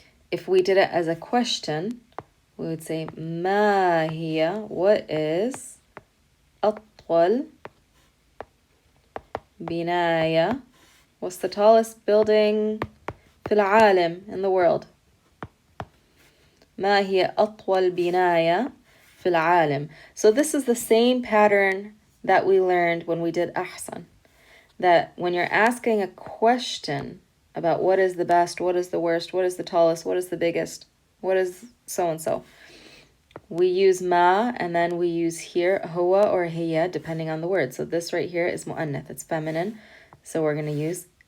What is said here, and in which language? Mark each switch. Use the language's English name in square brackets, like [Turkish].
[English] If we did it as a question, we would say [Arabic] ما هي, [English] what is [Arabic] أطول بناية, [English] what's the tallest building [Arabic] في العالم, [English] in the world. [Arabic] ما هي أطول بناية في العالم. [English] So this is the same pattern that we learned when we did ahsan. That when you're asking a question about what is the best, what is the worst, what is the tallest, what is the biggest, what is so-and-so, we use ma, and then we use here huwa or hiya, depending on the word. So this right here is mu'annath, it's feminine. So we're going to use